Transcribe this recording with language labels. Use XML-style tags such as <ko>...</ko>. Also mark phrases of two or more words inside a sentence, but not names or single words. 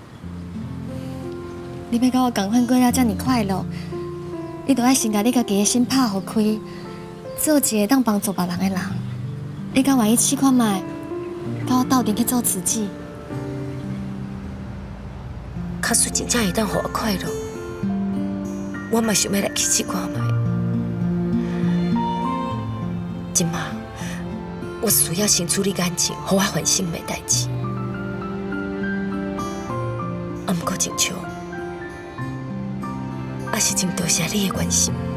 <nan>你要甲我同款过了遮尔快乐，你着爱先甲你家己的心拍互开，做一个当帮助别人的人。你敢愿意试看卖，甲我斗阵去做慈济？假使真正会当互我快乐，我嘛想要来去试看卖。今嘛，我需要先处理感情，互我烦心的代志。啊，毋过真像，也是真多谢你的关心。</nan>